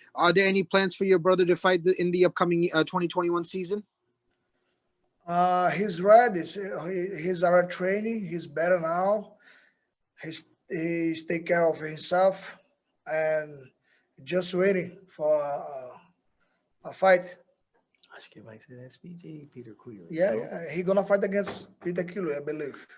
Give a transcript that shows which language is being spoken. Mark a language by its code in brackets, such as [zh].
[en] Are there any plans for your brother to fight in the upcoming 2021 season? He's ready. He's already training. He's better now. He's take care of himself and just waiting for a fight. [pt] Acho que vai ser SPG, Peter Quealy. [en] Yeah, he gonna fight against Peter Quealy, I believe.